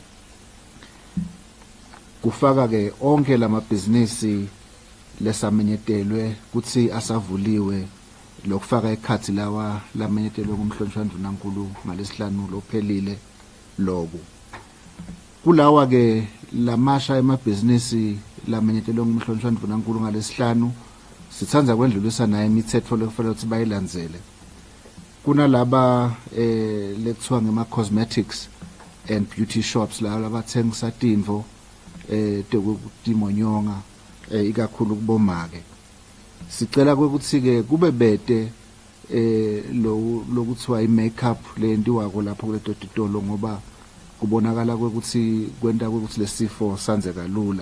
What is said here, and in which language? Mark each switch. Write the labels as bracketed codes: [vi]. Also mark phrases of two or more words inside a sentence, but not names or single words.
[ss] Kufaka ke onke lamabhizinisi lesamenyetelwe kuthi asavuliwe lokufaka ekhathi lawa lamenyetelwe kumhlonishwa Ndvunankhulu ngalesihlanu lophelile lobu. Kulawa ke lamasha emabhizinisi lamenyetelwe kumhlonishwa Ndvunankhulu ngalesihlanu sithandza kwendlulisa naye imithetho lekufanele ukuthi bayilandzele. Kunalaba lekuthiwa ngema- [en] cosmetics and beauty shops [ss] laba abathengisa tintfo timonyonga ikakhulu kubomake. Sicela ukuthi ke kube bete lokuthiwa i-makeup lentiwako lapho kuleto titolo ngoba kubonakala ukuthi kwenta ukuthi lesifo sanze kalula.